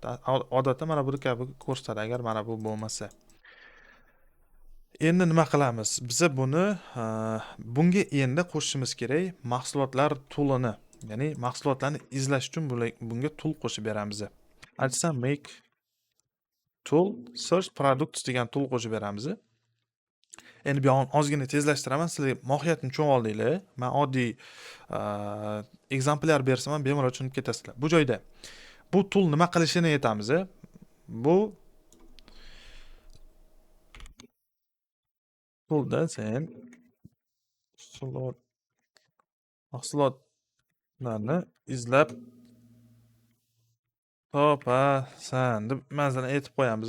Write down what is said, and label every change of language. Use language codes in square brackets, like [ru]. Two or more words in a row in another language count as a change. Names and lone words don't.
[uz] Odatda mana bu kabi ko'rsatadi agar mana bu bo'lmasa. Endi nima qilamiz? Biz bunga endi qo'shishimiz kerak mahsulotlar tool'ini. Ya'ni mahsulotlarni izlash uchun bunga tool qo'shib beramiz. Aytsam [en] make tool search products [uz] degan tool qo'shib beramiz. Endi bu yerni ozgina tezlashtiraman, sizlar mohiyatini tushunib oldinglar. Men oddiy ekzemplyar bersam ham bemalol tushunib ketasizlar. Bu joyda bu tool nima qilishini aytamiz. Bu toolda sen mahsulotlarni izlab topasan deb masalan aytib qo'yamiz.